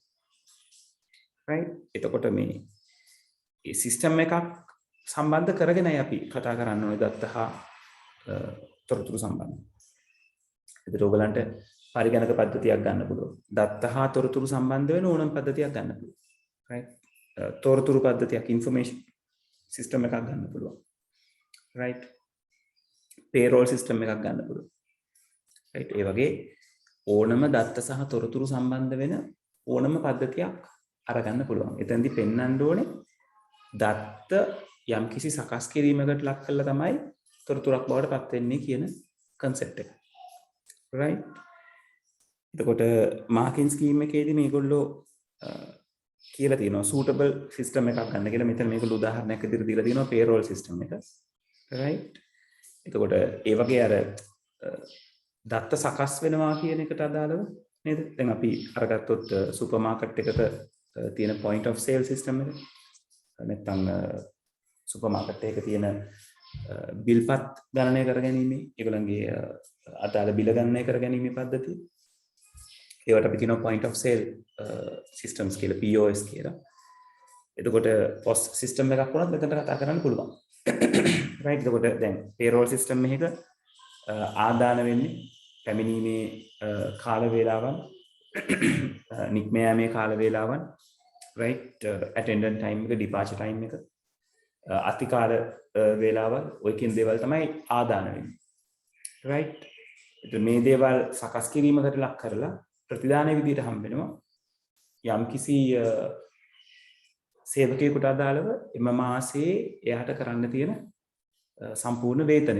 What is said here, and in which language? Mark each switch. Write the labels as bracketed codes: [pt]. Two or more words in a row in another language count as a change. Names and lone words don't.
[si] right එතකොට මේ සිස්ටම් එකක් සම්බන්ධ කරගෙනයි අපි කතා කරන්න ඕනේ දත්ත හා තොරතුරු සම්බන්ධ. ඒකට ඔයගලන්ට පරිගණක පද්ධතියක් ගන්න පුළුවන්. දත්ත හා තොරතුරු සම්බන්ධ වෙන ඕනම පද්ධතියක් ගන්න පුළුවන්. right තොරතුරු පද්ධතියක් [en] information system [si] එකක් ගන්න පුළුවන්. right [en] payroll system [si] එකක් ගන්න පුළුවන්. right ඒ වගේ ඕනම දත්ත සහ තොරතුරු සම්බන්ධ වෙන ඕනම පද්ධතියක් අරගන්න පුළුවන්. එතෙන්දී පෙන්වන්න ඕනේ දත්ත යම්කිසි සකස් කිරීමකට ලක් කළා තමයි තොරතුරක් බවට පත් වෙන්නේ කියන concept එක. right එතකොට [en] marking scheme [si] එකේදී මේගොල්ලෝ කියලා තියෙනවා [en] suitable system [si] එකක් ගන්න කියලා. මෙතන මේගොල්ලෝ උදාහරණයක් විදිහට දීලා තියෙනවා [en] payroll system [si] එක. right එතකොට ඒ වගේ අර දත්ත සකස් වෙනවා කියන එකට අදාළව නේද? දැන් අපි අරගත්තොත් [en] super market [si] එකක තියෙන [en] point of sale system [si] එක. නැත්නම් [en] super market [si] එකක තියෙන බිල්පත් ගණනය කරගැනීමේ ඒගොල්ලන්ගේ අදාළ බිල ගණනය කරගැනීමේ පද්ධතිය. ඒවට අපි කියනවා [en] point of sale systems [si] කියලා POS කියලා. එතකොට [en] POS system [si] එකක් වුණත් මෙතනට කතා කරන්න පුළුවන්. right එතකොට දැන් payroll system එකක ආදාන වෙන්නේ පැමිණීමේ කාල වේලාවන් නික්ම යාමේ කාල වේලාවන් [en] right attendant time [si] එක [en] departure time [si] එක අතිකාල වේලාවල් ඔය කියන දේවල් තමයි ආදාන වෙන්නේ. right එතකොට මේ දේවල් සකස් කිරීමකට ලක් කරලා ප්‍රතිදාන විදිහට හම්බ වෙනවා යම්කිසි සේවකයෙකුට අදාළව එම මාසයේ එයාට කරන්න තියෙන සම්පූර්ණ වේතනය.